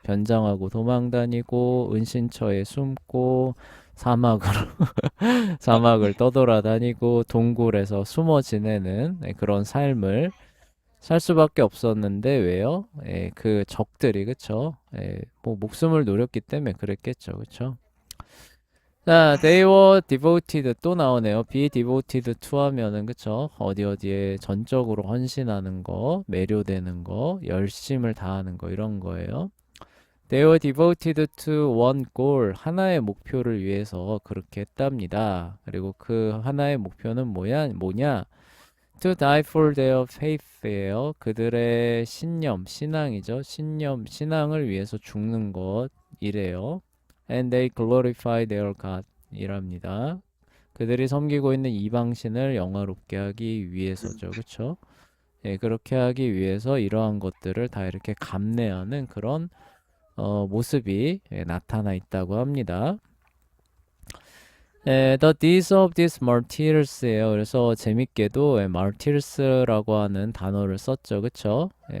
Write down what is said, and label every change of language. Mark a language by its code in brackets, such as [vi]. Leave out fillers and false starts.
[ko] 변장하고 도망 다니고, 은신처에 숨고, 사막으로 사막을 떠돌아다니고 동굴에서 숨어 지내는 그런 삶을 살 수밖에 없었는데 왜요? 그 적들이 그쵸? 뭐 목숨을 노렸기 때문에 그랬겠죠, 그쵸? 자, [en] they were devoted [ko] 또 나오네요. [en] be devoted to [ko] 하면은 그쵸? 어디에 전적으로 헌신하는 거, 매료되는 거, 열심을 다하는 거 이런 거예요. [en] They were devoted to one goal. [ko] 하나의 목표를 위해서 그렇게 했답니다. 그리고 그 하나의 목표는 뭐냐? [en] To die for their faith예요. [ko] 그들의 신앙이죠. 신앙을 위해서 죽는 것이래요. [en] And they glorify their God 이랍니다. [ko] 그들이 섬기고 있는 이방신을 영화롭게 하기 위해서죠. 그쵸? 예, 그렇게 하기 위해서 이러한 것들을 다 이렇게 감내하는 그런 모습이 나타나 있다고 합니다. [en] The deeds of these martyrs예요. [ko] 그래서 재밌게도 martyrs라고 하는 단어를 썼죠. 그쵸?